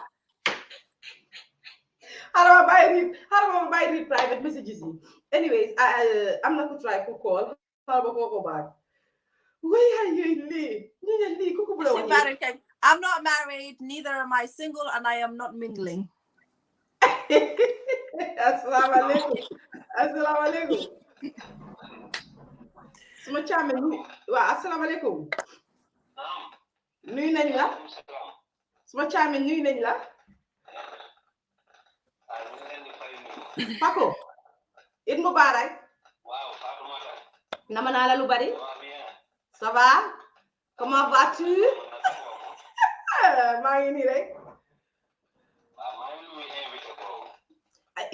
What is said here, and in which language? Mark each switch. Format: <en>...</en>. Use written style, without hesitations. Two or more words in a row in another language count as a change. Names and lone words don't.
<en>how do I read private messages? Anyways, I'm not gonna try to call. How about go back? Where are you, Lee? I'm not married, neither am I single, and I am not mingling.</en> <ar>السلام عليكم.</ar> <wo>Suma chame</wo> <ar>السلام عليكم.</ar> <wo>Nuyu nañ la. Suma chame nuyu nañ la.</wo> <ar>Paco, عيد مبارك.</ar> <en>Wow,</en> <wo>nama naa la lu bari.</wo> <fr>Ça va? Comment vas-tu?</fr> <wo>maa ngi nii rek.</wo>